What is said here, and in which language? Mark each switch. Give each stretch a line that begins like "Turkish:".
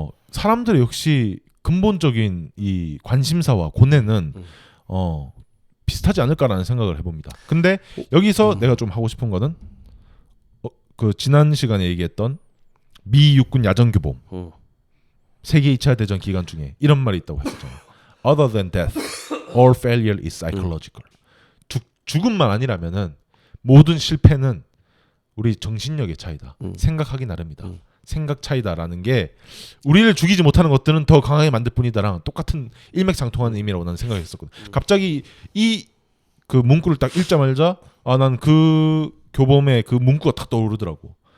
Korean: 사람들의 역시 근본적인 이 관심사와 고뇌는 비슷하지 않을까라는 생각을 해봅니다. 근데 여기서 내가 좀 하고 싶은 거는 그 지난 시간에 얘기했던 미 육군 야전규범 세계 2차 대전 기간 중에 이런 말이 있다고 했었잖아.
English: Other than death, all failure is psychological.
Korean: 죽음만 아니라면은 모든 실패는 우리 정신력의 차이다. 생각하기 나름이다. 생각 차이다라는 게 우리를 죽이지 못하는 것들은 더 강하게 만들 뿐이다랑 똑같은 일맥상통하는 의미라고 나는 생각했었거든. 갑자기 이 그 문구를 딱 읽자마자 난 그 교범의 그 문구가 딱 떠오르더라고.